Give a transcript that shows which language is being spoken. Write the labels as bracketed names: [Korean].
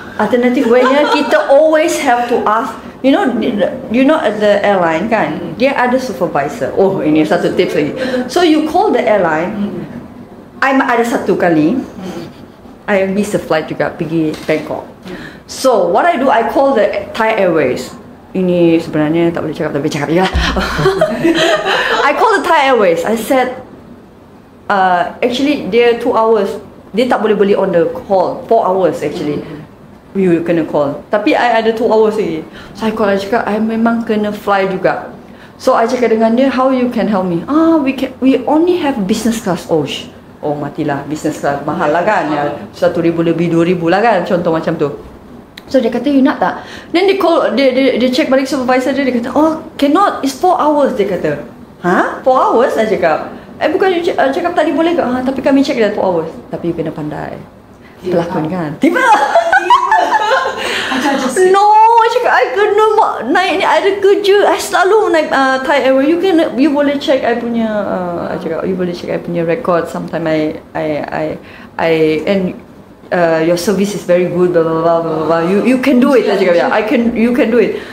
[English] Alternative way-nya kita always have to ask. You know at the airline kan, dia ada supervisor. Oh, [Malay] ini satu tips lagi. [English] So you call the airline. [Malay] Ada satu kali [English] I miss the flight juga pergi Bangkok. So what I do, I call the Thai Airways. [Malay] Ini sebenarnya tak boleh cakap, tapi cakap je lah. [English] I call the Thai Airways. I said, actually dia 2 hours. [Malay] Dia tak boleh beli [English] on the call. 4 hours actually. You kena call. [Malay] Tapi I ada 2 hours lagi. [English] So I call, [Malay] I cakap, I memang kena fly juga. [English] So [Malay] I cakap dengan dia, [English] how you can help me? We only have business class. [Malay] Oh matilah, business class mahal lah kan. 1,000 lebih 2,000 lah kan, contoh macam tu. So dia kata, you nak tak? [English] Then dia call, dia check balik supervisor [Malay] dia kata, [English] oh cannot, it's 4 hours. [Malay] Dia kata, 4 hours? Saya cakap, bukan you cakap tadi boleh ke? Tapi kami check dah 4 hours. Tapi you kena pandai pelakon kan. Tiba. No, cakap I kena naik ni, ada kerja. I selalu naik Thai Airways. You boleh check I punya cakap, you boleh check I punya record. [English] Sometimes and your service is very good, blah blah blah blah blah. You can do it. [Malay] I cakap, [English] yeah, you can do it.